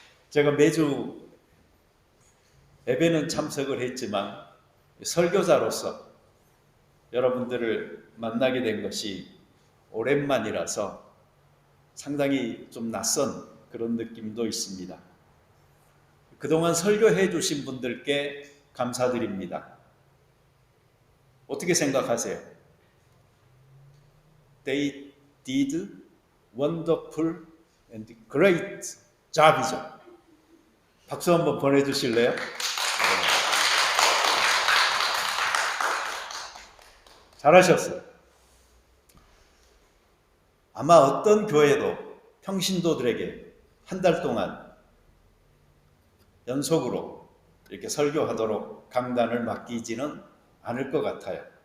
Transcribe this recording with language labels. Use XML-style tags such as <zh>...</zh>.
<ko>제가 매주 예배는 참석을 했지만 설교자로서 여러분들을 만나게 된 것이 오랜만이라서 상당히 좀 낯선 그런 느낌도 있습니다. 그동안 설교해 주신 분들께 감사드립니다. 어떻게 생각하세요?</ko> <en>They did wonderful and great job이죠.</en> <ko>박수 한번 보내주실래요? 잘하셨어요. 아마 어떤 교회도 평신도들에게 한 달 동안 연속으로 이렇게 설교하도록 강단을 맡기지는 않을 것 같아요.</ko>